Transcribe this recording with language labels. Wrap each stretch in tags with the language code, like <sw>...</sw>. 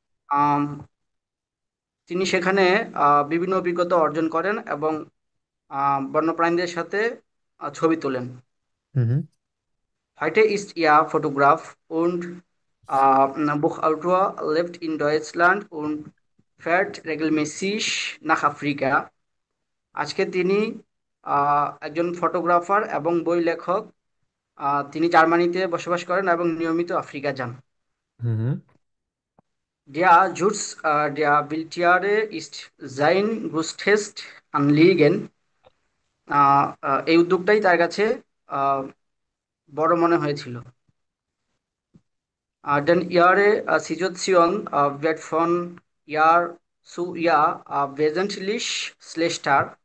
<bn>আম, তিনি সেখানে বিভিন্ন অভিজ্ঞতা অর্জন করেন এবং বন্যপ্রাণীদের সাথে ছবি তোলেন। হুম হুম।</bn> <de>Heute ist er Fotograf und Buchautor, lebt in Deutschland und fährt regelmäßig nach Afrika.</de> <bn>আজকে তিনি একজন ফটোগ্রাফার এবং বই লেখক। তিনি জার্মানিতে বসবাস করেন এবং নিয়মিত আফ্রিকা যান। হুম হুম।</bn> <de>Der Schutz der Wildtiere ist sein größtes Anliegen.</de> <bn>এই উদ্যোগটাই তার কাছে আহ, বড় মনে হয়েছিল।</bn> <de>Den ihre Situation wird von Jahr zu Jahr wesentlich schlechter.</de>